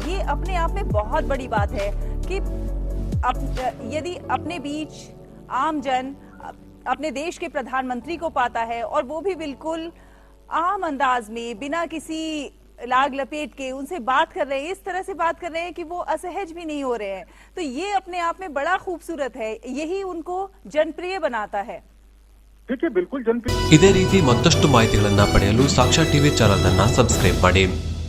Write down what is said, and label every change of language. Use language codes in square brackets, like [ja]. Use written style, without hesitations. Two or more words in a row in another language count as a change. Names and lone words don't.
[hi] ये अपने आप में बहुत बड़ी बात है कि यदि अपने बीच आम जन अपने देश के प्रधानमंत्री को पाता है और वो भी बिल्कुल आम अंदाज में बिना किसी लाग लपेट के उनसे बात कर रहे हैं, इस तरह से बात कर रहे हैं कि वो असहज भी नहीं हो रहे हैं, तो ये अपने आप में बड़ा खूबसूरत है, यही उनको जनप्रिय बनाता है। देखिए बिल्कुल जनप्रिय। [kn] ಇದೇ ರೀತಿ ಮತ್ತಷ್ಟು ಮಾಹಿತಿಗಳನ್ನು ಪಡೆಯಲು ಸಾಕ್ಷಾತ್ ಟಿವಿ ಚಾನೆಲ್ ಅನ್ನು ಸಬ್ಸ್ಕ್ರೈಬ್ ಮಾಡಿ.